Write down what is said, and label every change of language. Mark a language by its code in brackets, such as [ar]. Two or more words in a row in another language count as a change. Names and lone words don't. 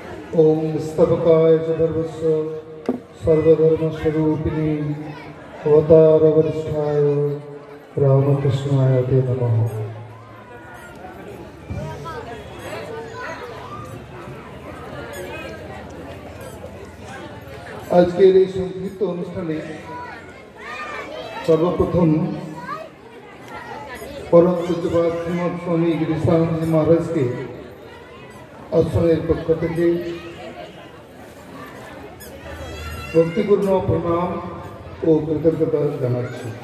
[sa] ओम स्तबकाय सर्वस्व सर्वधर्मस्वरूपिणी अवतार वरिष्ठाय रामकृष्णाय ते नमः। [bn] আজকের এই সংক্ষিপ্ত অনুষ্ঠানে সর্বপ্রথম পরম পূজ্যপাদ শ্রীমৎ স্বামী গিরিশানন্দ মহারাজকে আশ্রমের পক্ষ থেকে ভক্তিপূর্ণ প্রণাম ও কৃতজ্ঞতা জানাচ্ছি।